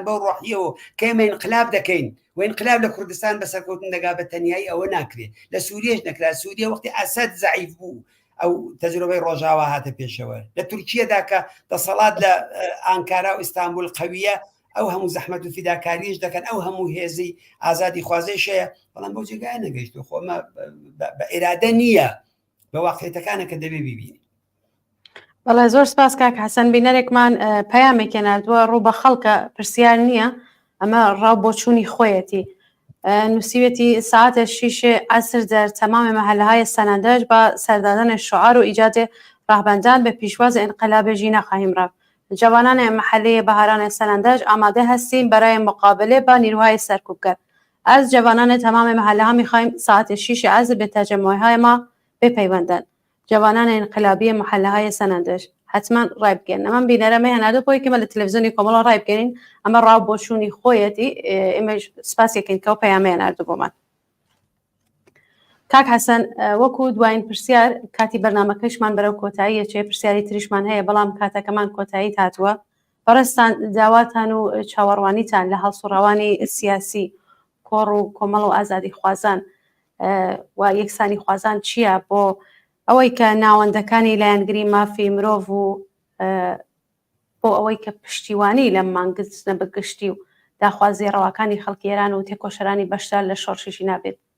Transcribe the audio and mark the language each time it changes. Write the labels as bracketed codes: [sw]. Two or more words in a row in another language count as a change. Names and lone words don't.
[ckb] بەو ڕۆحیەوە کەمە انقلاب دەکەین و انقلاب لە کوردستان بەسەرکەوتن دەگا بە تەنیایی ئەوە ناکرێت لە سووریەش نەکرا سووریا وەختی ئەسەد زەعیف بوو ئەو تەجربەی ڕۆژاوا هاتە پێشەوە لە تورکیەدا کە دەسەڵات لە ئانکارا و ئیستانبول قەویە ئەو هەموو زەحمەت و فیداکاریش دەکەن ئەو هەموو هێزی ئازادی خوازێشەیە بەڵام بەو جێگای نەگەیشت و خۆمە بە ئێرادە نییە بە واقعیەتەکانە کە دەبێ بیبینی. بەڵێ زۆر سپاس کاک حەسەن بینەرێکمان پەیامێکی نردووە ڕوو بە خەڵکە پرسیار نییە ئەمە ڕاو بۆچوونی خۆیەتی نووسیوێتی [fa] ساعتە 6 عصر در تمام محله‌های سنندج با سردادن شعار و ایجاد راهبندان به پیشواز انقلاب ژینە خواهیم رفت. جوانان محله بهاران سنندج آماده هستیم برای مقابله با نیروهای سرکوبگر. از جوانان تمام محله ها می‌خواهیم ساعت 6 عصر به تجمع‌های ما بپیوندند. جوانان انقلابی محله های سنندج حتما رای بگیرن. [ckb] من بینەرەمە هەنادە بۆی کە مە لە تەلەڤیزیۆنی کۆمەڵە ڕای بگەین ئەمە ڕاو بۆچوونی خۆیەتی ئێمە سپاسێکین کە پەیامەیە ناردوو بۆمان. کاک حەسەن وەکو دوایین پرسیار کاتی بەرنامەکەشمان بەرەو کۆتاییە چێ پرسیاری تریشمان هەیە بەڵام کاتەکەمان کۆتایی هاتووە بەڕێستان داواتان و چاوەڕوانیتان لە هەڵسوڕەوانی سیاسی کۆڕ و کۆمەڵ و ئازادی خوازان و یەکسانی خوازان چییە بۆ ئەوەی کە ناوەندەکانی لایەنگری مافی مرۆڤ و بۆ ئەوەی کە پشتیوانی لە مانگستنە بەگشتی و داخوازی ڕەواکانی خەڵکی ئێران و تێکۆشەرانی بەشدار لە شۆڕشیشی نابێت.